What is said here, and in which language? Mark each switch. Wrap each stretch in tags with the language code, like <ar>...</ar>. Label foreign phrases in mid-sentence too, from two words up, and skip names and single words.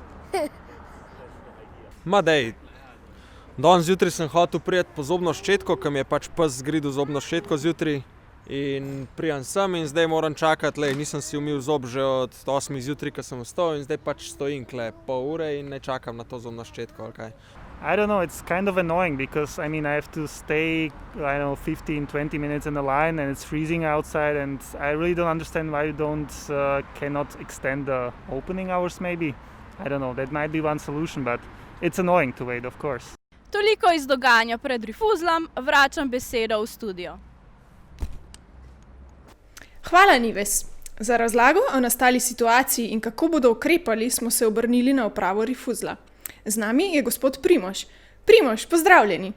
<sl>Ma dej, danes zjutraj sem hotel prijeti po zobno ščetko, ker mi je pač pes zgridil zobno ščetko zjutraj. In prijem sem in zdaj moram čakati, nisem si umil zob že od 8 zjutraj, ko sem vstal in zdaj pač stojim pol ure in ne čakam na to zobno ščetko ali kaj.</sl> <en>I don't know, it's kind of annoying because I have to stay, 15-20 minutes in the line and it's freezing outside and I really don't understand why you cannot extend the opening hours maybe. I don't know, that might be one solution, but it's annoying to wait, of course.</en> <sl>Toliko iz dogajanja pred Rifuzlom, vračam besedo v studio. Hvala, Nives. Za razlago o nastali situaciji in kako bodo ukrepali, smo se obrnili na upravo Rifuzla. Z nami je gospod Primož. Primož, pozdravljeni.</sl>